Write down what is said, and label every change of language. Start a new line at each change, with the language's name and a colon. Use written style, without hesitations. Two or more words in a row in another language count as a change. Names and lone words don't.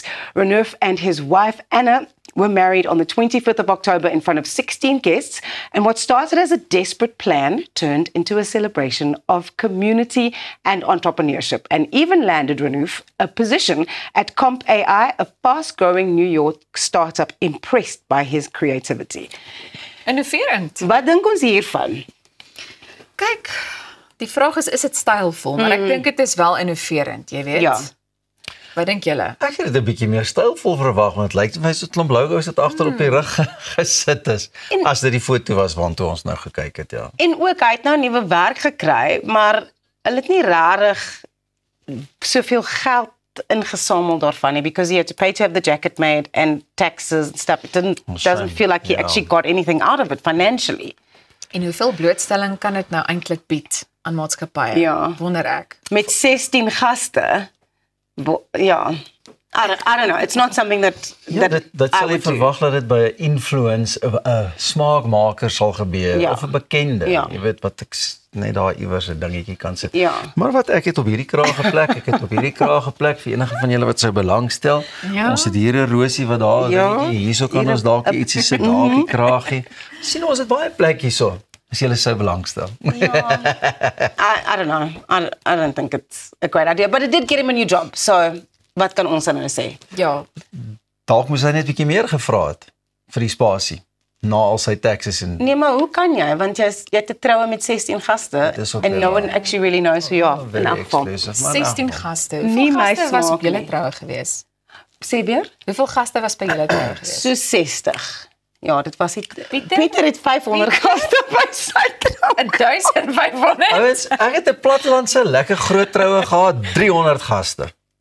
English: Renouf and his wife, Anna, were married on the 25th of October in front of 16 guests, and what started as a desperate plan turned into a celebration of community and entrepreneurship, and even landed Renouf a position at Comp AI, a fast-growing New York startup impressed by his creativity.
Afrikaans: Innoverend. Wat dink ons hiervan? Kyk, die vraag is dit stylvol, maar ek dink dit is wel innoverend, jy weet. Ja. Wat dink julle? Ek het dit 'n bietjie meer stylvol verwag, want dit lyk vir my so 'n klomp logos wat agter op die rug gesit is. As dit die foto was waartoe ons nou gekyk het, ja. En ook, hy het nou nuwe werk gekry, maar hulle het nie rarig soveel geld ingesamel daarvan nie,
English: because he had to pay to have the jacket made and taxes and stuff. It doesn't feel like he actually got anything out of it financially.
Afrikaans: En hoeveel blootstelling kan dit nou eintlik bied aan maatskappye? Ja. Wonder ek. Met 16 gaste, ja,
English: I don't know, it's not something that
Afrikaans: Dit
English: I
Afrikaans: sal jy
English: would do.
Afrikaans: verwag dat dit by 'n influence, 'n smaakmaker sal gebeur, Ja. of 'n bekende, Ja. jy weet, wat ek net daar iewers 'n dingetjie kan sit. Ja. Maar wat ek het op hierdie kraag geplek, ek het op hierdie kraag geplek vir enige van julle wat sou belangstel. Ja. Ons het hier 'n rosie wat daar, Ja. hierso kan Hier ons dalk ietsie sit, daar die kraagie. Sien ons het baie plek hierso. As julle sou belangstel.
English: I don't know, I don't think it's a great idea, but it did get him a new job, so
Afrikaans: wat kan ons nou sê? Ja, Dalk moes hy net 'n bietjie meer gevra het vir die spasie na al sy taxes en Nee, maar hoe kan jy? Want jy het te troue met 16 gaste Dis ook
English: and
Afrikaans: weer
English: no
Afrikaans: waar.
English: one actually really knows who you are. very
Afrikaans: In elk geval. exclusive. Maar in elk 16 geval. gaste. Nie Hoeveel my gaste was op smaak julle nie. troue gewees? Sê weer? Hoeveel gaste was by julle troue gewees? So 60. Ja, dit was het. Pieter? Pieter het 500 gaste by sy trou. 1500. Ouens, ek het 'n plattelandse lekker groot troue gehad, 300 gaste.